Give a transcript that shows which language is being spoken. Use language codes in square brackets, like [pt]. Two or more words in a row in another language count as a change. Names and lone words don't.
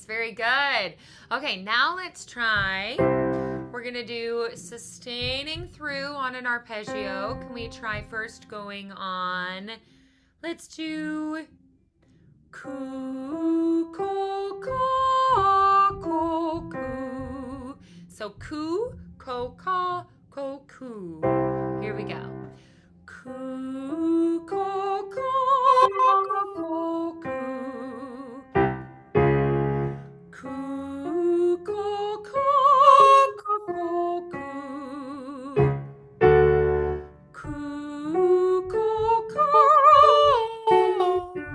[en] Very good. Okay, now let's try. We're going to do sustaining through on an arpeggio. Can we try first going on? Let's do coo, ko, ka, ko, coo. So coo, ko, ka, ko, coo. Here we go. Coo, ko, ka, ko, coo. Coo, ko, ka, ko, coo. Coo, ko, ka, coo.